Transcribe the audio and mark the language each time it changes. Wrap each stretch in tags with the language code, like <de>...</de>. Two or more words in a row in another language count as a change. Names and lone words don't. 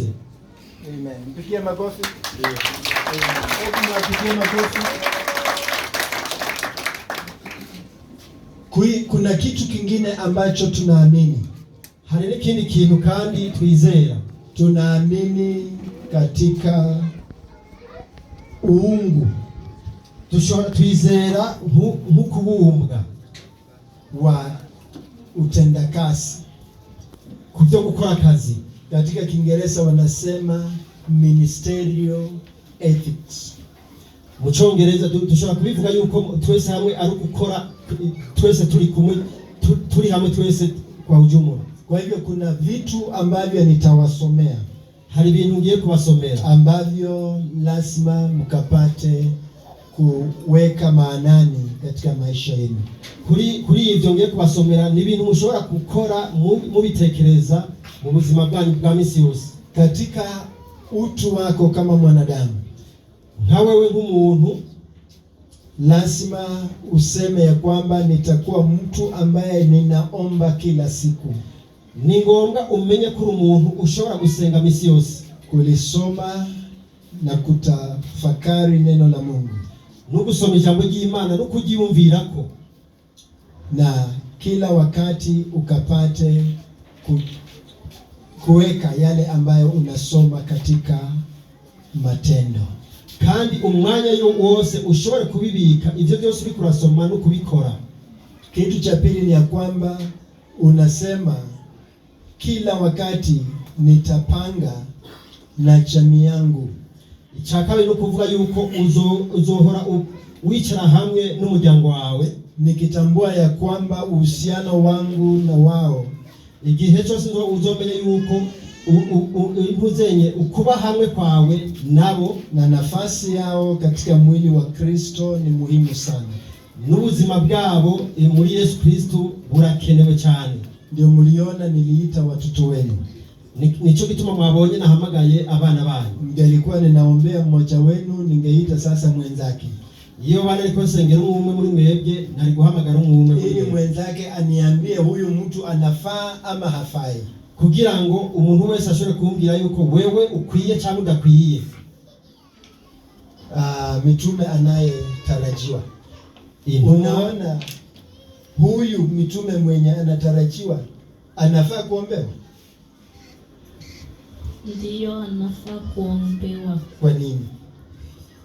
<sw>Amen. Mpigie makofi. Mpigie makofi. Kuna kitu kingine ambacho tunaamini.</sw> <rn>Hari n'ikindi kintu kandi twizera.</rn> <sw>Tunaamini katika uungu.</sw> <rn>Twizera nk'ukubumbwa</rn> <sw>wa utendakazi,</sw> <rn>kubyo gukora kazi.</rn> <sw>Katika Kiingereza wanasema</sw> <en>ministerial ethics.</en> <rn>Mu Cyongereza dushobora kubivuga yuko twese hamwe ari gukora, twese turi kumwe, turi hamwe twese</rn> <sw>kwa ujumla. Kwa hivyo kuna vitu ambavyo nitawasomea,</sw> <rn>hari ibintu ngiye kubasomera</rn> <sw>ambavyo lazima mkapate kuweka maanani katika maisha yenu.</sw> <rn>Kuri ivyo ngiye kubasomera ni ibintu mushobora gukora mubitekereza mu buzima bwanyu bwa misi yose.</rn> <sw>Katika utu wako kama mwanadamu,</sw> <rn>nka wewe nk'umuntu,</rn> <sw>lazima useme ya kwamba nitakuwa mtu ambaye ninaomba kila siku.</sw> <rn>Ni ngombwa umenye ko umuntu ushobora gusenga misi yose,</rn> <sw>kulisoma na kutafakari neno la Mungu,</sw> <rn>no gusoma ijambo ry'Imana no kujiyumvirako,</rn> <sw>na kila wakati ukapate kuweka yale ambayo unasoma katika matendo,</sw> <rn>kandi umwanya wose ushobore kubibika ivyo byose uri kurasoma no kubikora.</rn> <sw>Kitu cha pili ni ya kwamba unasema kila wakati nitapanga na jamii yangu.</sw> <rn>Icyakabiri no kuvuga yuko uzohora wicara hamwe n'umuryango wawe,</rn> <sw>nikitambua ya kwamba uhusiano wangu na wao,</sw> <rn>igihe cyose uzomenya yuko impuzenye ukuba hamwe kwawe nabo</rn> <sw>na nafasi yao katika mwili wa Kristo ni muhimu sana.</sw> <rn>N'ubuzima bwabo muri Yesu Kristo burakenewe cyane.</rn> <sw>Ndio mliona niliita watoto wenu.</sw> <rn>Nico gituma mwabonye nahamagaye abana banyu.</rn> <sw>Ngelikuwa ninaombea mmoja wenu, ningeita sasa mwenzake.</sw> <rn>Iyo bana liko sengera umwe muri mwebwe, nari guhamagara umwe</rn> <sw>ili mwenzake aniambie huyu mtu anafaa ama hafai,</sw> <rn>kugira ngo umuntu wese ashobore kumbwira yuko wewe ukwiye cyangwa udakwiye.</rn> <sw>Mitume anayetarajiwa. Unaona huyu mitume mwenye anatarajiwa anafaa kuombewa? Ndiyo, anafaa kuombewa. Kwa nini?</sw>